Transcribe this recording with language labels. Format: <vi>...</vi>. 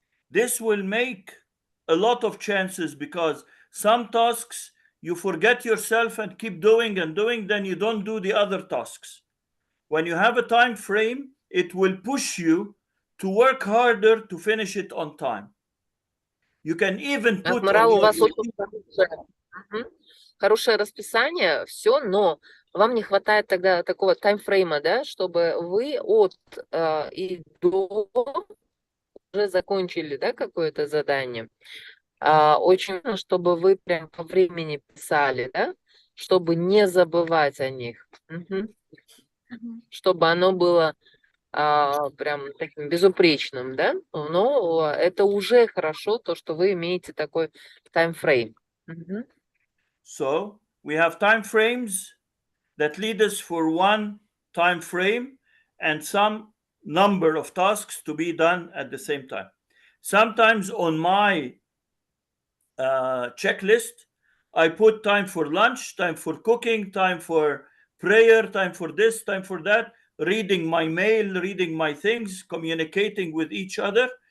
<en>This will make a lot of chances, because some tasks you forget yourself and keep doing and doing, then you don't do the other tasks. When you have a time frame, it will push you to work harder to finish it on time. You can even put</en> <ru>Акмарал, у вас очень хорошее расписание, все, но вам не хватает тогда такого таймфрейма, да, чтобы вы от и до уже закончили, да, какое-то задание. Очень важно, чтобы вы прям по времени писали, да, чтобы не забывать о них. Чтобы оно было прям таким безупречным, да, но это уже хорошо, то, что вы имеете такой таймфрейм.</ru> <en>So we have time frames that lead us for one time frame, and some number of tasks to be done at the same time. Sometimes on my checklist, I put time for lunch, time for cooking, time for prayer, time for this, time for that, reading my mail, reading my things, communicating with each other.</en>